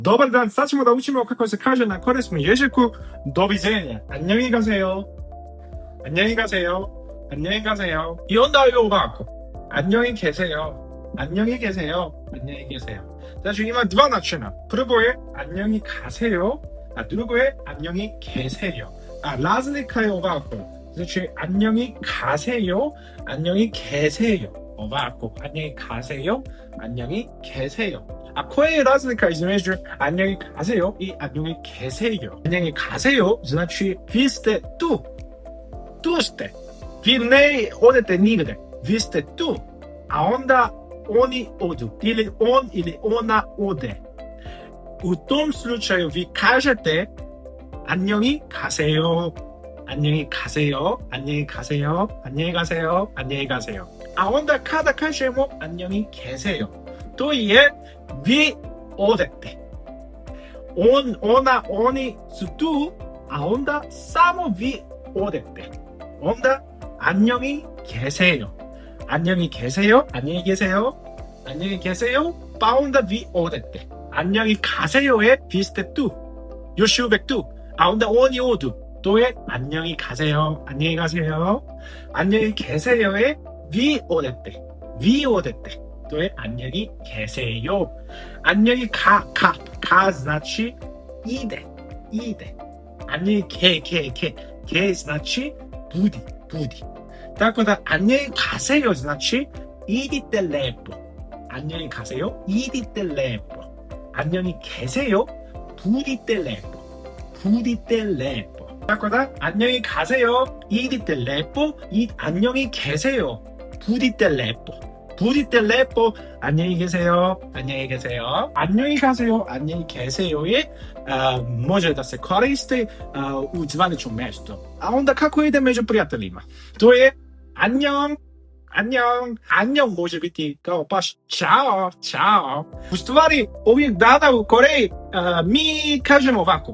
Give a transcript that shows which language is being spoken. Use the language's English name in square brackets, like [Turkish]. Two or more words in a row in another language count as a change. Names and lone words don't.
[Serbian] Dobar dan, sad ćemo da učimo kako se kaže na korejskom jeziku doviđenja. [Korean] 안녕히 가세요. 안녕히 가세요. 안녕히 가세요. [Serbian] I onda je ovako. [Korean] 안녕히 계세요. 안녕히 계세요. 안녕히 계세요. [Serbian] Znači ima dva načina. Prvo je [Korean] 안녕히 가세요, [Serbian] a drugo je [Korean] 안녕히 계세요. [Serbian] A razlika je ovako. Znači [Korean] 안녕히 가세요, 안녕히 계세요. [Serbian] Ovako. [Korean] 안녕히 가세요, 안녕히 계세요. [Serbian] A koja je razlika između [Korean] 안녕히 가세요 [Serbian] i [Korean] 안녕히 계세요? 안녕히 가세요 [Serbian] znači vi ste tu. Tu ste. Vi ne odete nigde. Vi ste tu. A onda oni odu. Ili on ili ona ode. U tom slučaju vi kažete [Korean] 안녕히 가세요. 안녕히 가세요. 안녕히 가세요. 안녕히 가세요. 안녕히 가세요. [Serbian] A onda kada kažemo 안녕히 계세요, to je vi odete. On, ona, oni su tu, a onda samo vi odete. [Korean] onda 안녕히 계세요. 안녕히 계세요. 안녕히 계세요. 안녕히 계세요. [Serbian] pa onda vi odete. [Korean] 안녕히 가세요에 [Serbian] vi ste tu. Još uvek tu. A onda oni odu. To je [Korean] 안녕히 가세요. 안녕히 가세요. 안녕히 계세요에 [Serbian] vi odete. Vi odete. To je [Korean] 안녕히 계세요. 안녕히 가 [Serbian] znači ide. [Korean] 안녕히 게 [Serbian] znači budi. Tako da [Korean] 안녕히 가세요 [Serbian] znači idite lepo. [Korean] 안녕히 가세요. [Serbian] idite lepo. [Korean] 안녕히 계세요. [Serbian] budite lepo. tako da [Korean] 안녕히 가세요. [Serbian] idite lepo. [Korean] 안녕히 계세요. [Serbian] budite lepo. [Korean] 안녕히 계세요. 안녕히 가세요. 안녕히 계세요에 [Serbian] može da se koristi u zvaničnom mjestu. A onda kako ide među prijateljima? To je 안녕. 안녕 može biti kao baš čao. U stvari, ovih dana u Koreji mi kažemo ovako.